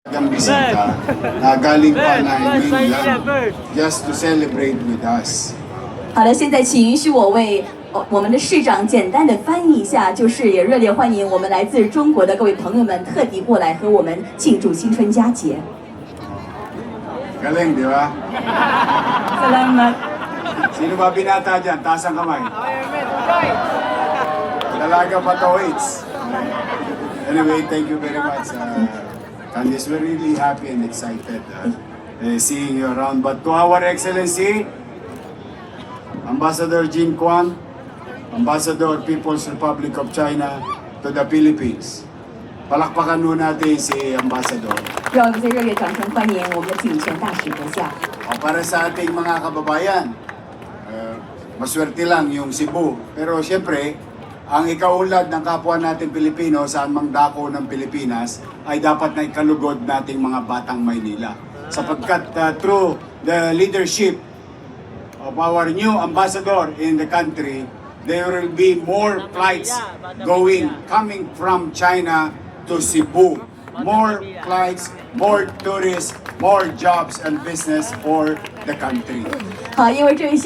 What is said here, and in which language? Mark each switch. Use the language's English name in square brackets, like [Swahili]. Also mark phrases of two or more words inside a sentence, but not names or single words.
[Filipino] Ang bisita na galing pa na mainland [English] just to celebrate with us. [Chinese] 好的，现在请允许我为我们的市长简单的翻译一下，就是也热烈欢迎我们来自中国的各位朋友们特地过来和我们庆祝新春佳节。 [Filipino] Galing, di ba? Salamat. Sino ba binata dyan? Taas ang kamay. Dalaga pa to, waits. [English] Anyway, thank you very much. Candice, we're really happy and excited seeing you around. But to our Excellency, Ambassador Jin Kwang, Ambassador People's Republic of China to the Philippines. [Filipino] Palakpakan nun natin si Ambassador. [Chinese] 让我们在热烈掌声欢迎我们的景权大使阁下。 [Filipino] Para sa ating mga kababayan, maswerte lang yung Cebu. Pero siyempre, ang ikaulad ng kapwa natin Pilipino saan mang dako ng Pilipinas ay dapat na ikalugod nating mga batang Maynila. [English] Sapagkat through the leadership of our new ambassador in the country, there will be more flights coming from China to Cebu. More flights, more tourists, more jobs and business for the country. [Chinese] 好，因为这一些。